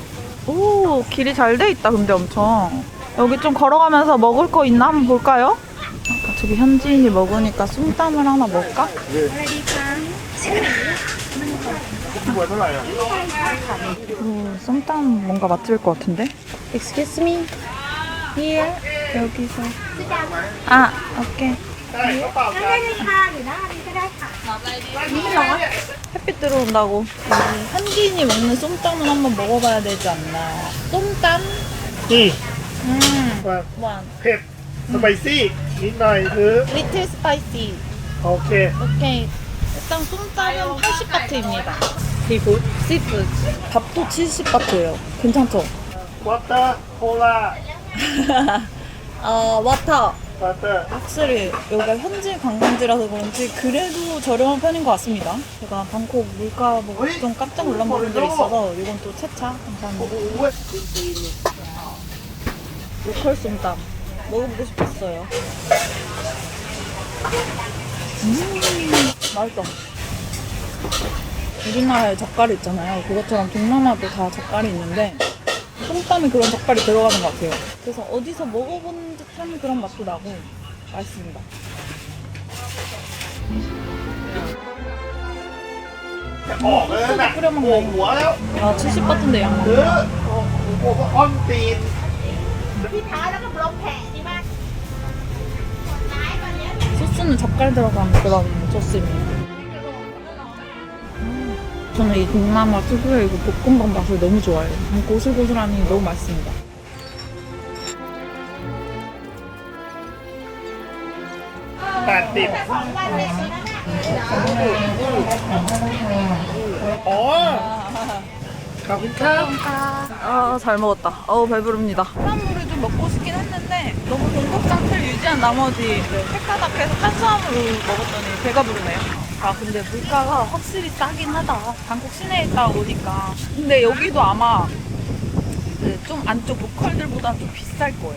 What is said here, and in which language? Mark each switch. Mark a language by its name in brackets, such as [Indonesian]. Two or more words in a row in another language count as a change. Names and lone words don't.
[Korean] 오, 길이 잘 돼 있다. 근데 엄청 여기 좀 걸어가면서 먹을 거 있나 한번 볼까요? 저기 현지인이 먹으니까 쏨땀을 하나 먹을까? 쏨땀 뭔가 맛집일 것 같은데? [English] Excuse me. Here. [Korean] 여기서. 오케이. 햇빛 들어온다고. 현지인이 먹는 쏨땀은 한번 먹어봐야 되지 않나. 쏨땀? 원. [Thai] เผ็ดสไปซี่นิดหน่อยคือ [English] little spicy. [Thai] โอเค [Korean] 오케이. 일단 쏨땀은 80바트입니다. 시푸드? 시푸드. 밥도 70바트예요. 괜찮죠? [English] water cola [Korean] 와타. [English] วอเตอร์ [Korean] 확실히 여기가 현지 관광지라서 그런지 그래도 저렴한 편인 것 같습니다. 제가 방콕 물가 보고 좀 깜짝 놀란 부분들이 있어서 이건 또 채차 감사합니다. [Thai] โอ้ย [Korean] 로컬 쏨땀 먹어보고 싶었어요. 맛있다. 우리나라에 젓갈이 있잖아요. 그것처럼 동남아도 다 젓갈이 있는데 쏨땀에 그런 젓갈이 들어가는 것 같아요. 그래서 어디서 먹어본 듯한 그런 맛도 나고 맛있습니다. [Thai] ออกแล้วนะโผล่หัวแล้ว [Korean] 아 70바트인데 양 [Thai] เออโอ้โหอ้อนตีน [Korean] 소스는 젓갈 들어간 그런 소스입니다. 저는 이 동남아 특유의 이거 볶음밥 맛을 너무 좋아해요. 고슬고슬하니 너무 맛있습니다. [Thai] $80 อ๋อขอบคุณครับ [Korean] 아, 잘 먹었다. 배부릅니다. 탄수화물을 좀 먹고 싶긴 했는데 너무 공복 상태를 유지한 나머지 횟가닥해서 탄수화물을 먹었더니 배가 부르네요. 아, 근데 물가가 확실히 싸긴 하다. 방콕 시내에 있다 오니까. 근데 여기도 아마 좀 안쪽 로컬들보다 좀 비쌀 거예요.